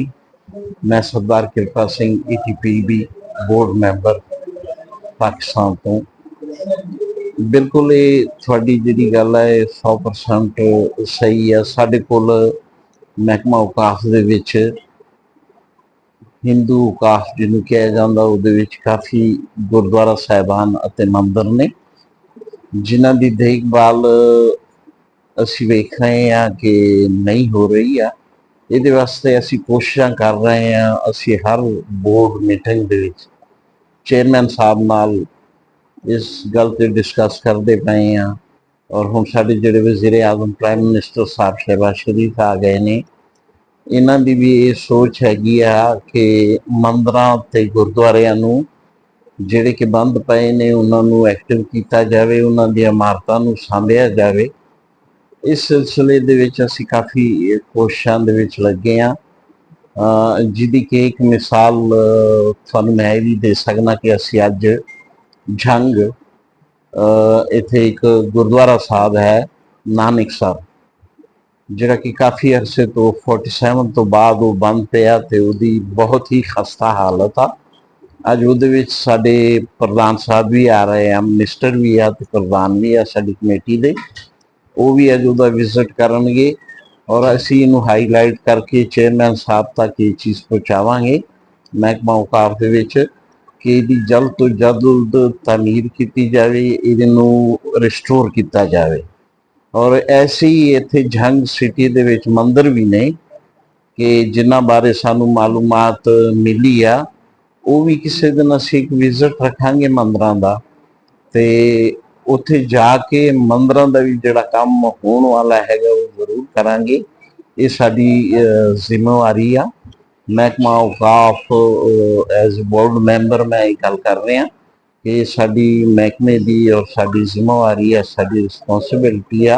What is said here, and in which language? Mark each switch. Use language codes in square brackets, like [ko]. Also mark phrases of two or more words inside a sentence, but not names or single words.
[pa] میں سردار کرپا سنگھ ETPB [en] board member [pa] پاکستان تو بالکل یہ تھوڑی جڑی گل ہے 100% صحیح ہے. ساڈے کول محکمہ اوقاف دے وچ ہندو اوقاف جنوں کہا جاندہ اودے وچ کافی گردوارا صاحبان اتے مندر نے جنہاں دی دیکھ بھال اسی ویکھ رہے ہیں کہ نہیں ہو رہی ہے. یہ واسطے اسی کوششاں کر رہے ہیں. اسی ہر [en] board meeting [pa] دے وچ چیئرمین صاحب نال اس گل تے ڈسکس کرتے پئے ہیں. اور ہن ساڈے جڑے وزیر اعظم [en] prime minister [pa] صاحب شہباز شریف آ گئے نے، انہاں دی بھی یہ سوچ ہیگی ہے کہ مندراں تے گردواریاں نوں جڑے کہ بند پئے نے انہاں نوں ایکٹیو کیتا جاوے، انہاں دی عمارتاں نوں سانبھیا جاوے. اس سلسلے دے وچ اسی کافی کوششاں دے وچ لگے ہاں. جدی کہ ایک مثال تھانوں میں بھی دے سکنا کہ اسی اج جھنگ ایتھے ایک گردوارا صاحب ہے نانک سر، جڑا کہ کافی عرصے تو 47 تو بعد وہ بند پیا تے وہ دی بہت ہی خستہ حالت آ. اج وہ دے وچ ساڈے پردھان صاحب بھی آ رہے ہیں، منسٹر بھی ہے تے پردھان بھی ہے ساڈی کمیٹی دے، وہ بھی اج وہ وزٹ کرن گے اور اسی انہوں ہائی لائٹ کر کے چیئرمین صاحب تک یہ چیز پہنچاواں گے محکمہ اوقاف دے وچ کہ یہ جلد تو جلد تعمیر کیتی جاوے، یہ ریسٹور کیتا جاوے. اور ایسے ہی ایتھے جھنگ سٹی دے وچ مندر بھی نے کہ جنہاں بارے سانوں معلومات ملی آ، وہ بھی کسی دن اسی ایک وزٹ رکھاں گے مندراں دا، تے اتھے جا کے مندراں دا بھی جڑا کام ہون والا ہے گا وہ ضرور کران گے. یہ ساری ذمہ واری آ. محکمہ اوقاف [en] as board member [pa] میں یہ گل کر رہے ہیں کہ ساری محکمے دی اور ساری ذمہ واری ہے، ساری رسپانسبلٹی آ.